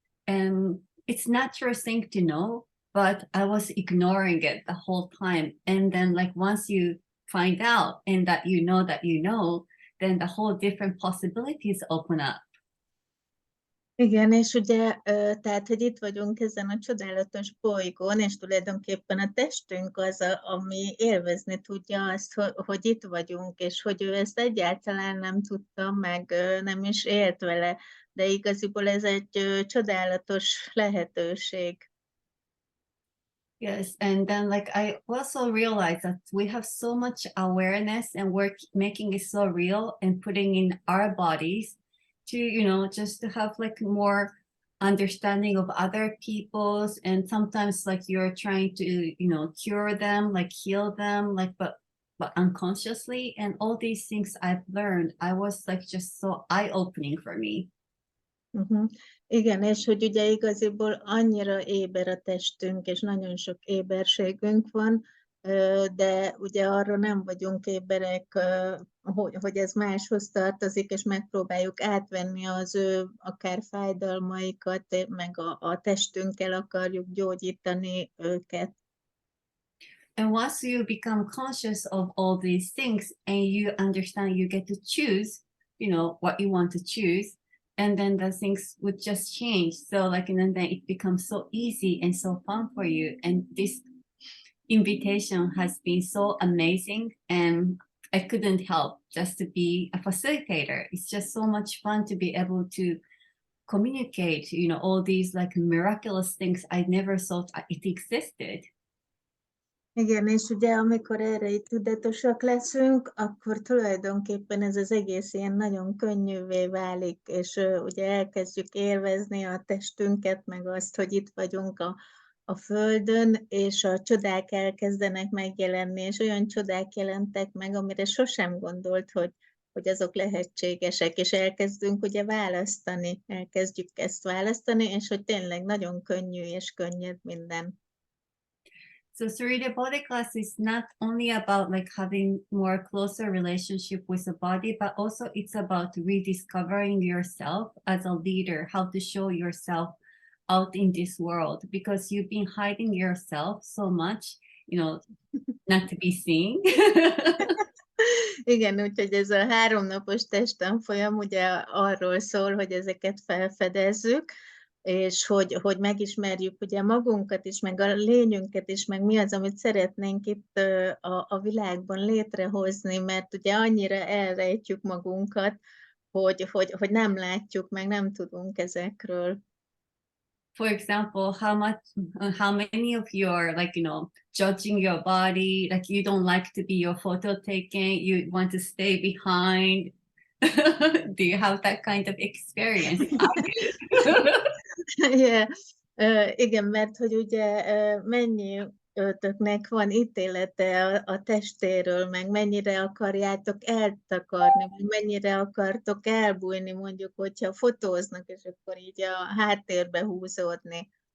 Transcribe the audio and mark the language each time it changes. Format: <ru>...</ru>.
<en>And it's natural thing to know, but I was ignoring it the whole time. And then, like, once you find out and that then the whole different possibilities open up.</en> <hu>Igen, és ugye, tehát, hogy itt vagyunk ezen a csodálatos bolygón, és tulajdonképpen a testünk az, ami élvezni tudja azt, hogy itt vagyunk, és hogy ő ezt egyáltalán nem tudta, meg nem is élt vele, de igaziból ez egy csodálatos lehetőség.</hu> <en>Yes, and then, like, I also realized that we have so much awareness, and we're making it so real and putting in our bodies to, just to have, like, more understanding of other people's, and sometimes, like, you're trying to, cure them, like, heal them, like, but unconsciously, and all these things I've learned, I was, like, just so eye-opening for me.</en> <hu>Igen, és hogy ugye igaziból annyira éber a testünk, és nagyon sok éberségünk van, de ugye arra nem vagyunk éberek, hogy ez máshoz tartozik, és megpróbáljuk átvenni az ő akár fájdalmaikat, meg a testünkkel akarjuk gyógyítani őket.</hu> <en>And once you become conscious of all these things and you understand you get to choose, what you want to choose, and then the things would just change. So, like, and then it becomes so easy and so fun for you. And this invitation has been so amazing, and I couldn't help just to be a facilitator. It's just so much fun to be able to communicate, all these, like, miraculous things I never thought it existed.</en> <hu>Igen, és ugye amikor erre itt tudatosak leszünk, akkor tulajdonképpen ez az egész ilyen nagyon könnyűvé válik, és ugye elkezdjük élvezni a testünket, meg azt, hogy itt vagyunk a Földön, és a csodák elkezdenek megjelenni, és olyan csodák jelentek meg, amire sosem gondolt, hogy azok lehetségesek, és elkezdünk ugye választani, elkezdjük ezt választani, és hogy tényleg nagyon könnyű és könnyed minden.</hu> <en>So 3D body class is not only about, like, having more closer relationship with the body, but also it's about rediscovering yourself as a leader, how to show yourself out in this world, because you've been hiding yourself so much, not to be seen.</en> <hu>Igen, úgyhogy ez a 3 napos testtanfolyam ugye arról szól, hogy ezeket felfedezzük, és hogy megismerjük ugye magunkat is, meg a lényünket is, meg mi az, amit szeretnénk itt a világban létrehozni, mert ugye annyira elrejtjük magunkat, hogy nem látjuk, meg nem tudunk ezekről.</hu> <en>For example, how many of you are, like, judging your body, like, you don't like to be your photo taken, you want to stay behind. Do you have that kind of experience? Yeah.</en> <hu>Igen, mert hogy ugye mennyi ötöknek van ítélete a testéről, meg mennyire akarjátok eltakarni, meg mennyire akartok elbújni, mondjuk, hogyha fotóznak, és akkor így a háttérbe húzódni.</hu>